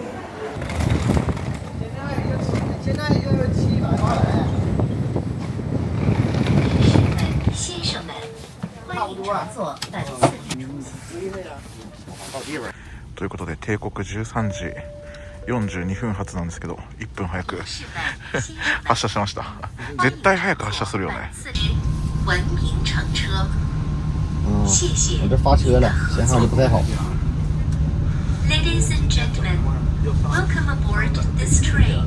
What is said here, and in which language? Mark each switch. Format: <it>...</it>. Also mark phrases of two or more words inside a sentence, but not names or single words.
<ja>ということで帝国13時42分発なんですけど1分早く発車しました。絶対早く発車するよね。</ja> <zh>我这发车了，信号就不太好。</zh> <en>Ladies and gentlemen, welcome aboard this train.</en>